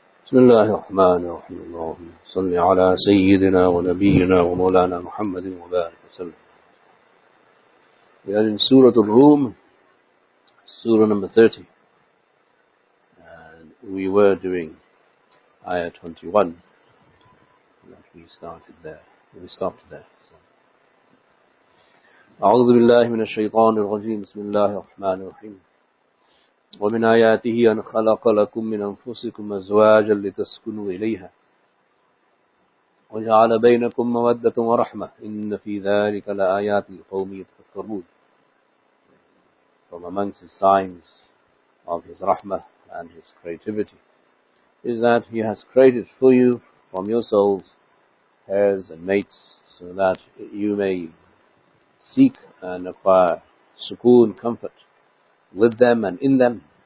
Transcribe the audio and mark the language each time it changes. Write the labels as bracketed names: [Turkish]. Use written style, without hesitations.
[Arabic] بسم الله الرحمن الرحيم اللهم صل على سيدنا ونبينا ومولانا محمد وبارك وسلم. [English] We are in Surah Al-Rum, Surah number 30, and we were doing Ayah 21 that we started there. We stopped there. [Arabic] أعوذ بالله من الشيطان الرجيم. بسم الله الرحمن الرحيم. ومن آياته أن خلق لكم من أنفسكم أزواجا لتسكنوا إليها وجعل بينكم مودة ورحمة إن في ذلك لآيات لقوم يتفكرون. [English] From amongst his signs of his rahmah and his creativity is that he has created for you from your souls heirs and mates, so that you may seek and acquire sukoon, comfort with them and in them.